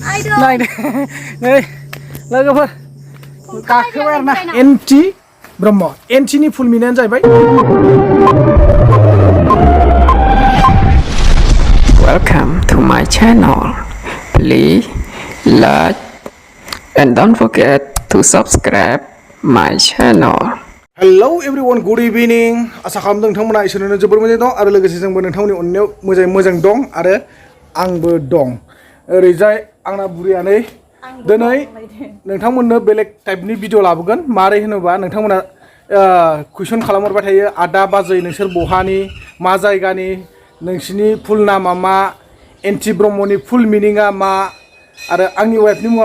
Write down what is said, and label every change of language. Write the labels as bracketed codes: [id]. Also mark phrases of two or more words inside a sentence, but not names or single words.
[brx] नायदो नै लोगोफोर गाखोबाय आरोना एनटि ब्रह्म एनटिनि [en] full meaning [brx] जाहैबाय [en] Welcome to my channel. Please like and don't forget to subscribe my channel. hello everyone good evening [brx] आसा खालामदों नोंथांमोना इसोरनो जोबोर मोजां दं आरो लोगोसे जोंबो नोंथांमोननि अननायाव मोजां दं आरो आंबो दं ओरैजाय आंना बुरिया नै दिनै नोंथांमोननो बेलेग टाइपनि भिडिअ लाबोगोन मारै होनोबा नोंथांमोना कुइसन खालामहरबाय थायो आदा बाजै नोंसोर बहानि मा जायगानि नोंसिनि फुल नामा मा एनटि ब्रह्मनि [en] full meaning [brx] मा आरो आंनि वाइफनि मुङा